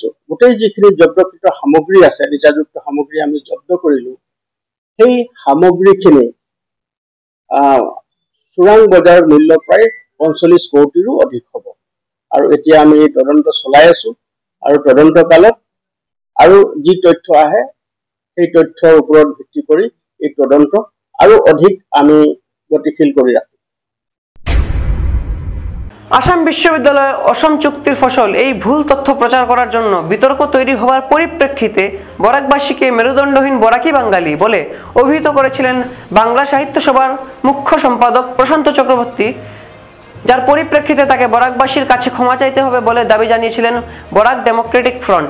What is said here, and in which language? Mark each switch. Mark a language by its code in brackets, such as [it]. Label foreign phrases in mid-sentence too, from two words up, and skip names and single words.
[as] গোটেই যিখিনি জব্দকৃত সামগ্ৰী আছে, নিচাযুক্ত সামগ্ৰী আমি জব্দ কৰিলো, সেই সামগ্ৰীখিনি চোৰাং বজাৰ মূল্য প্ৰায় ৪৫ কোটিৰো অধিক হ'ব আৰু এতিয়া আমি এই তদন্ত চলাই আছো আৰু তদন্ত কালত আৰু যি তথ্য আহে সেই তথ্যৰ ওপৰত ভিত্তি কৰি এই তদন্ত আৰু অধিক আমি গতিশীল কৰি ৰাখিম। [bn] আসাম বিশ্ববিদ্যালয়ে অসম চুক্তির ফসল এই ভুল তথ্য প্রচার করার জন্য বিতর্ক তৈরি হওয়ার পরিপ্রেক্ষিতে বরাকবাসীকে মেরুদণ্ডহীন বরাকি বাঙালি বলে অভিহিত করেছিলেন বাংলা সাহিত্য সভার মুখ্য সম্পাদক প্রশান্ত চক্রবর্তী, যার পরিপ্রেক্ষিতে তাকে বরাকবাসীর কাছে ক্ষমা চাইতে হবে বলে দাবি জানিয়েছিলেন বরাক ডেমোক্রেটিক ফ্রন্ট।